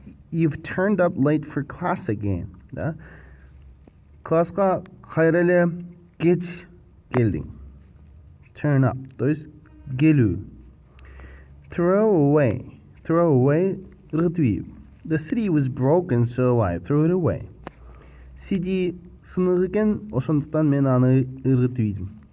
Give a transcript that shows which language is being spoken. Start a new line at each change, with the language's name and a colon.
English: You've turned up late for class again, да.
Kyrgyz: Класска кайра эле кеч келдиң. Turn up,
Russian: то есть
Kyrgyz: келүү.
English: Throw away, ыргытып. The CD was broken, so I threw it away.
Kyrgyz: CD сынык экен, ошондуктан мен аны ыргытып ийдим.